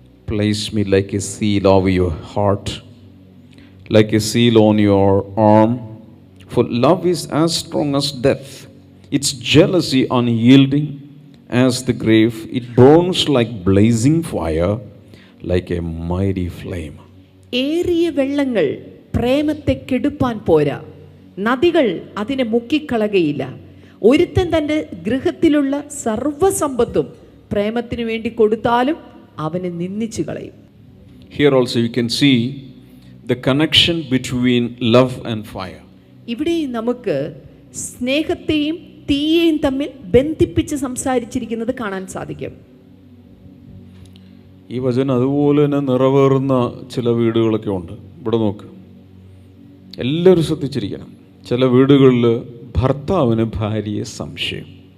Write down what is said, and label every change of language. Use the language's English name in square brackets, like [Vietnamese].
[English] Place me like a seal over your heart, like a seal on your arm, for love is as strong as death, its jealousy unyielding as the grave, it burns like blazing fire, like a mighty flame. [Malayalam] ഏറിയ വെള്ളങ്ങൾ പ്രേമത്തെ കെടുപ്പാൻ പോരാ, നദികൾ അതിനെ മുക്കിക്കളകയില്ല. ഒരുത്തൻ തൻ്റെ ഗൃഹത്തിലുള്ള സർവ്വസമ്പത്തും പ്രേമത്തിനു വേണ്ടി കൊടുത്താലും അവനെ നിന്ദിച്ചു കളയും. [English] Here also you can see the connection between love and fire. [Malayalam] ഇവിടെ നമുക്ക് സ്നേഹത്തെയും തീയെയും തമ്മിൽ ബന്ധിപ്പിച്ച് സംസാരിച്ചിരിക്കുന്നത് കാണാൻ സാധിക്കും. ഈ വചനം അതുപോലെ തന്നെ നിറവേറുന്ന ചില വീടുകളൊക്കെ ഉണ്ട്. ഇവിടെ നോക്ക്, എല്ലാവരും ശ്രദ്ധിച്ചിരിക്കണം. ചില വീടുകളിൽ ഭർത്താവിന് ഭാര്യയെ സംശയം.